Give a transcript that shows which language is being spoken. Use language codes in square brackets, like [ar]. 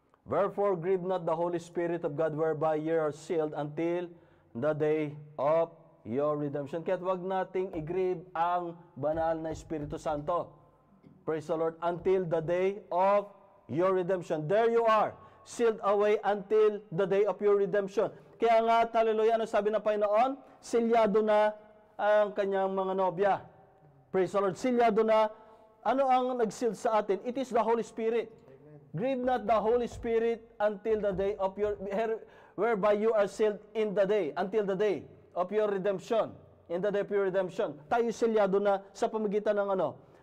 [en] Wherefore grieve not the Holy Spirit of God, whereby ye are sealed until the day of your redemption. [tl] Kaya't wag nating i-grieve ang banal na Espiritu Santo. [en] Praise the Lord. Until the day of your redemption. There you are, sealed away until the day of your redemption. [tl] Kaya nga, hallelujah, ano sabi ng Panginoon? Silyado na ang kanyang mga nobya. [en] Praise the Lord. [tl] Silyado na. Ano ang nag-seal sa atin? [en] It is the Holy Spirit. Grieve not the Holy Spirit until the day of your, whereby you are sealed in the day, until the day of your redemption. In the day of your redemption. [tl] Tayo silyado na sa pamagitan ng ano?